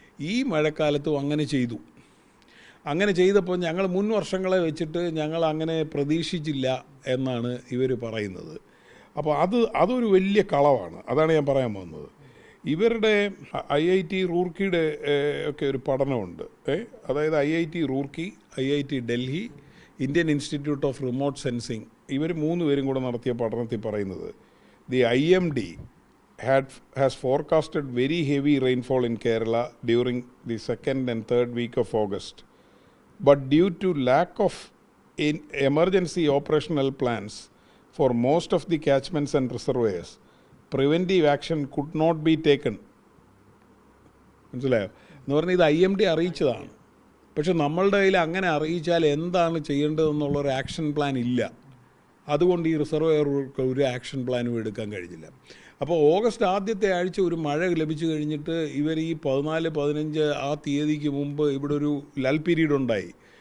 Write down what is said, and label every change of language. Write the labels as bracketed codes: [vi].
[ml] ഈ മഴക്കാലത്തും അങ്ങനെ ചെയ്തു. അങ്ങനെ ചെയ്തപ്പോൾ ഞങ്ങൾ മുൻ വർഷങ്ങളെ വെച്ചിട്ട് ഞങ്ങൾ അങ്ങനെ പ്രതീക്ഷിച്ചില്ല എന്നാണ് ഇവർ പറയുന്നത്. അപ്പോൾ അതൊരു വലിയ കളവാണ്. അതാണ് ഞാൻ പറയാൻ പോകുന്നത്. ഇവരുടെ IIT റൂർക്കിയുടെ ഒക്കെ ഒരു പഠനമുണ്ട്. അതായത് IIT Roorkee, IIT Delhi, Indian institute of remote sensing, ഇവർ 3 പേരും കൂടെ നടത്തിയ പഠനത്തിൽ പറയുന്നത്, the [en] IMD has forecasted very heavy rainfall in Kerala during the 2nd and 3rd week of August. But due to lack of emergency operational plans for most of the catchments and reservoirs, preventive action could not be taken. [ml] മനസ്സിലായോ? എന്ന് പറഞ്ഞാൽ ഇത് IMD അറിയിച്ചതാണ്. പക്ഷെ നമ്മളുടെ കയ്യിൽ അങ്ങനെ അറിയിച്ചാൽ എന്താണ് ചെയ്യേണ്ടതെന്നുള്ളൊരു ആക്ഷൻ പ്ലാൻ ഇല്ല. അതുകൊണ്ട് ഈ റിസർവോയർക്ക് ഒരു ആക്ഷൻ പ്ലാനും എടുക്കാൻ കഴിഞ്ഞില്ല. അപ്പോൾ ഓഗസ്റ്റ് ആദ്യത്തെ ആഴ്ച ഒരു മഴ ലഭിച്ചു കഴിഞ്ഞിട്ട് ഇവർ ഈ 14, 15 ആ തീയതിക്ക് മുമ്പ് ഇവിടെ ഒരു ലൽ പീരീഡ് ഉണ്ടായി.